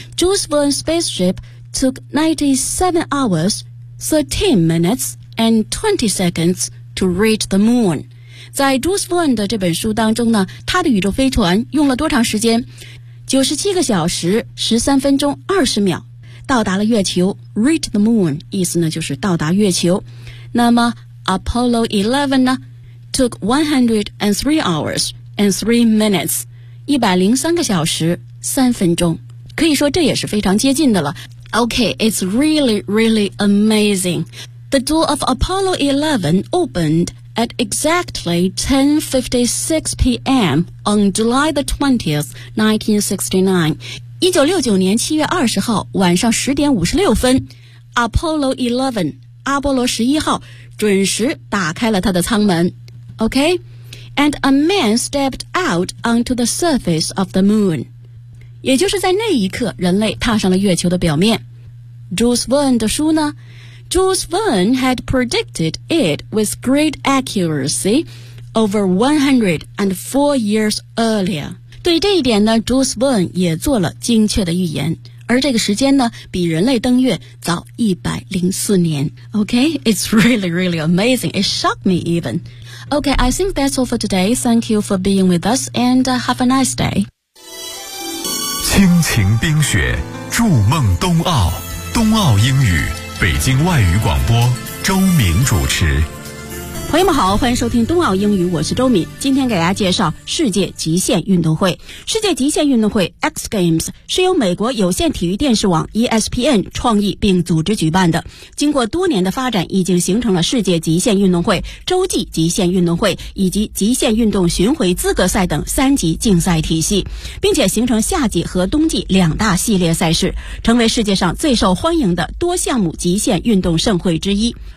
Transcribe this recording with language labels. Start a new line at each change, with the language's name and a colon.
English: Jules Verne's spaceship took 97 hours, 13 minutes,and 20 seconds to reach the moon.
Chinese: 在 Jules Verne 的这本书当中呢，他的宇宙飞船用了多长时间？ 97个小时13分钟20秒到达了月球。
English: Reach the moon
Chinese: 意思呢就是到达月球。那么 Apollo 11呢
English: took 103 hours and 3 minutes,
Chinese: 103个小时3分钟。可以说这也是非常接近的了。
English: OK, it's really, really amazing. The door of Apollo 11 opened at exactly 10:56 p.m. on July the 20th, 1969.
Chinese: 1969年7月20号晚上10点56分 ,Apollo 11, 阿波罗11号准时打开了他的舱门。OK?
English: And a man stepped out onto the surface of the moon.
Chinese: 也就是在那一刻，人类踏上了月球的表面。
English: Jules Verne
Chinese: 的书呢？
English: Jules Verne had predicted it with great accuracy over 104 years earlier.
Chinese: 对这一点呢 ,Jules Verne 也做了精确的预言。而这个时间呢比人类登月早104年。
English: Okay, it's really, really amazing. It shocked me even. Okay, I think that's all for today. Thank you for being with us and have a nice day.
Chinese: 亲情冰雪筑梦冬奥冬奥英语北京外语广播周敏主持。朋友们好，欢迎收听冬奥英语，我是周敏。今天给大家介绍世界极限运动会。世界极限运动会 X Games 是由美国有线体育电视网 ESPN 创意并组织举办的，经过多年的发展，已经形成了世界极限运动会、洲际极限运动会以及极限运动巡回资格赛等三级竞赛体系，并且形成夏季和冬季两大系列赛事，成为世界上最受欢迎的多项目极限运动盛会之一。